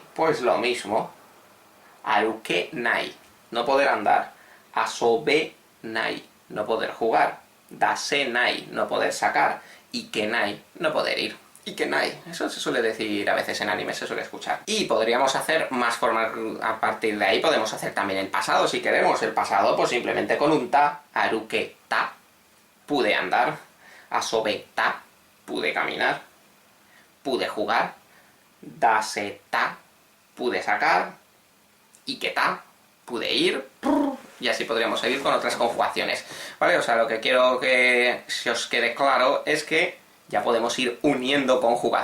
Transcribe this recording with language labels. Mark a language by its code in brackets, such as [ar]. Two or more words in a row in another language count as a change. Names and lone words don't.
[es] Pues lo mismo, [ja] 歩けない, [es] no poder andar, [ja] 遊べない, [es] no poder jugar, [ja] 出せない, [es] no poder sacar, [ja] 行けない, [es] no poder ir. Ikenai, eso se suele decir a veces en anime, se suele escuchar. Y podríamos hacer más formas, a partir de ahí podemos hacer también el pasado, si queremos. El pasado, pues simplemente con un ta, [ja] 歩けた, [es] pude andar, [ja] 遊べた, [es] pude caminar, pude jugar, [ja] 出せた, [es] pude sacar, iketa, pude ir, y así podríamos seguir con otras conjugaciones. ¿Vale? O sea, lo que quiero que se os quede claro es que ya podemos ir uniendo conjugaciones.